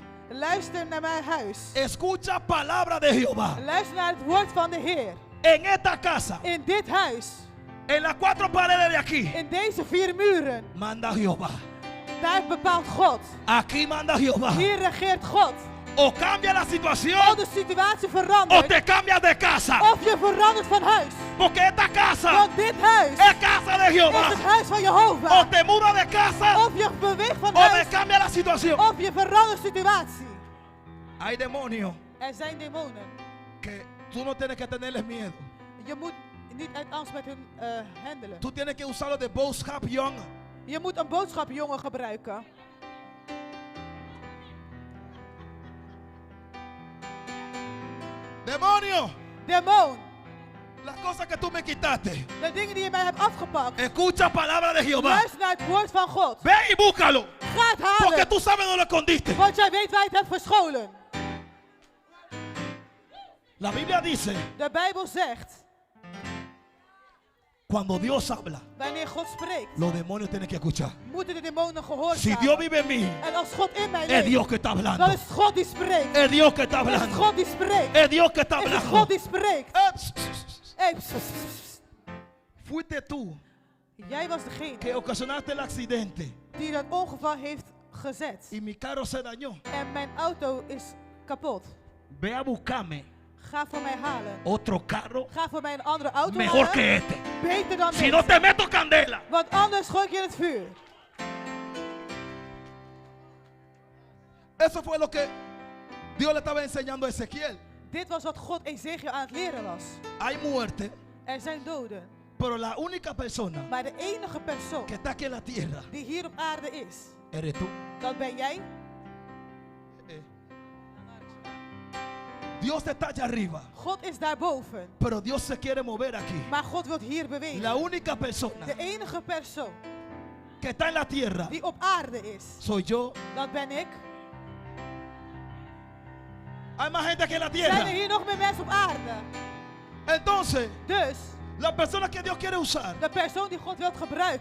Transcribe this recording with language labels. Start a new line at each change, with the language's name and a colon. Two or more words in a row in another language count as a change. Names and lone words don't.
Dutch: Luister naar mijn huis.
Spanish: Escucha palabra de Jehová.
Dutch: Luister naar het woord van de Heer.
Spanish: En esta casa,
Dutch: In dit huis,
Spanish: en las 4 paredes de aquí,
Dutch: in deze 4 muren,
Spanish: manda Jehová.
Dutch: daar bepaalt God.
Spanish: Aquí manda Jehová.
Dutch: Hier regeert God.
Spanish: O cambia la
Dutch: Of
Spanish: situación
Dutch: de situatie
Spanish: o
Dutch: verandert,
Spanish: te cambias de casa.
Dutch: of je verandert van huis.
Spanish: Porque esta casa
Dutch: Want dit huis
Spanish: es casa de
Dutch: is
Spanish: Jehová.
Dutch: het huis van
Spanish: O
Dutch: Jehovah.
Spanish: te mudas de casa
Dutch: Of je beweegt van
Spanish: o te
Dutch: huis,
Spanish: cambia la situación.
Dutch: of je verandert situatie.
Spanish: Hay demonios
Dutch: Er zijn demonen.
Spanish: que tú no tienes que tenerles miedo.
Dutch: Je moet niet uit angst met hun handelen.
Spanish: Tú tienes que usarlo de
Dutch: boodschap, jongen. Je moet een boodschapjongen gebruiken.
Spanish: Demonio,
Dutch: Demon,
Spanish: las cosas que tú me quitaste.
Dutch: de dingen die je mij hebt afgepakt.
Spanish: Escucha palabra de Jehová.
Dutch: Luister naar het woord van God.
Spanish: Ve y búscalo.
Dutch: Ga het
Spanish: Porque
Dutch: halen.
Spanish: tú sabes dónde lo escondiste.
Dutch: Want jij weet waar je het hebt verscholen.
Spanish: La Biblia dice,
Dutch: De Bijbel zegt,
Spanish: cuando Dios habla,
Dutch: wanneer God spreekt,
Spanish: los demonios tienen que escuchar.
Dutch: moeten de demonen
Spanish: Si Dios
Dutch: gehoorzamen.
Spanish: vive en mí,
Dutch: En als God in mij
Spanish: es
Dutch: leeft,
Spanish: Dios que está hablando.
Dutch: dan is het God die spreekt.
Spanish: Es Dios que está
Dutch: Is het
Spanish: hablando.
Dutch: God die spreekt.
Spanish: Es Dios que está
Dutch: Is het
Spanish: hablando.
Dutch: God die spreekt. Psst, psst, psst. Hey, pss, pss, pss.
Spanish: Fuiste tú
Dutch: Jij was degene
Spanish: que ocasionaste el accidente
Dutch: die dat ongeval heeft gezet.
Spanish: y mi carro se dañó.
Dutch: En mijn auto is kapot.
Spanish: Ve a buscarme
Dutch: Ga voor mij halen.
Spanish: otro carro
Dutch: Ga voor mij een andere auto
Spanish: mejor
Dutch: halen.
Spanish: que este.
Dutch: Beter dan
Spanish: Si no
Dutch: dit.
Spanish: te meto candela.
Dutch: Want anders gooi ik je in het vuur.
Spanish: Eso fue lo que Dios le estaba enseñando a Ezequiel.
Dutch: Dit was wat God Ezekiel aan het leren was.
Spanish: Hay muerte,
Dutch: Er zijn doden.
Spanish: pero la única persona
Dutch: Maar de enige persoon
Spanish: que está aquí en la tierra
Dutch: die hier op aarde is,
Spanish: eres tú.
Dutch: dat ben jij.
Spanish: Dios está allá arriba,
Dutch: God is daarboven.
Spanish: pero Dios se quiere mover aquí.
Dutch: Maar God wil hier bewegen.
Spanish: La única persona
Dutch: De enige persoon
Spanish: que está en la tierra
Dutch: die op aarde is,
Spanish: soy yo.
Dutch: dat ben ik.
Spanish: Hay más gente aquí en la
Dutch: Zijn er
Spanish: tierra.
Dutch: hier nog meer mensen op aarde?
Spanish: Entonces,
Dutch: Dus,
Spanish: la persona que Dios quiere usar
Dutch: de persoon die God wil gebruiken,